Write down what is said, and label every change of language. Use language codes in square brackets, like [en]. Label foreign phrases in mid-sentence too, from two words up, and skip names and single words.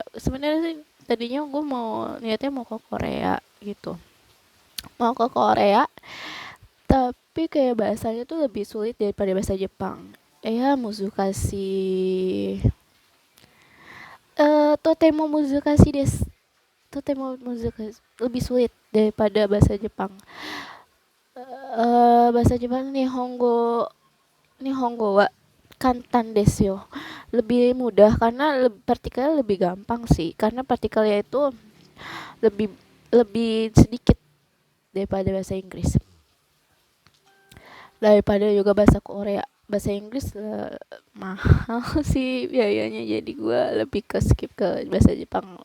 [id] Sebenarnya sih tadinya gue niatnya mau ke Korea gitu, mau ke Korea, tapi kayak bahasanya tuh lebih sulit daripada bahasa Jepang. [ja] Ya むずかしい、とてもむずかしいです. とてもむずかしい [id] lebih sulit daripada bahasa Jepang. Bahasa Jepang [ja] にほんごはかんたんですよ. [id] Lebih mudah karena partikelnya lebih gampang sih. Karena partikelnya itu lebih lebih sedikit daripada bahasa Inggris. Daripada juga bahasa Korea. Bahasa Inggris mahal sih biayanya, jadi gue lebih ke skip ke bahasa Jepang.